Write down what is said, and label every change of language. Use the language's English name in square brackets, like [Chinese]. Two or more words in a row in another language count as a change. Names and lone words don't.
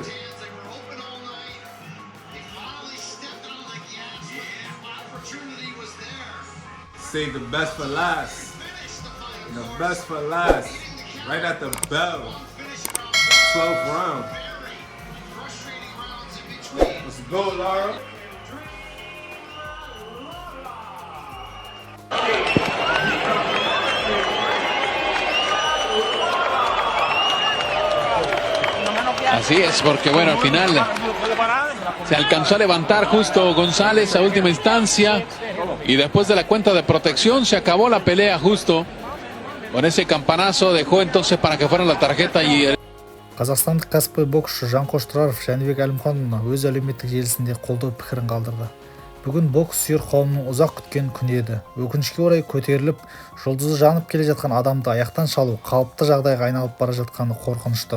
[English] They were open all night. They finally stepped on the gas. Yeah, opportunity was there. Save the best for last. Finish the fight. The best for last. Right at the bell. 12th round. Frustrating rounds in between. Let's go, Lara. [Spanish] Así es, porque bueno, al final se alcanzó a levantar justo González a última instancia y después de la cuenta de protección se acabó la pelea justo con ese campanazo, dejó entonces para que fuera la tarjeta y [Kazakh] Қазақстандық кәсіпқой боксшы Жанқош Тұраров Жәнібек Әлімханұлына өз әлеуметтік желісінде қолдау пікірін қалдырды. Бүгін бокс сүйер қауымның ұзақ күткен күні еді. Өкінішке орай көтеріліп, жұлдызы жанып келе жатқан адамды аяқтан шалу қалыпты жағдайға айналып бара жатқаны қорқынышты.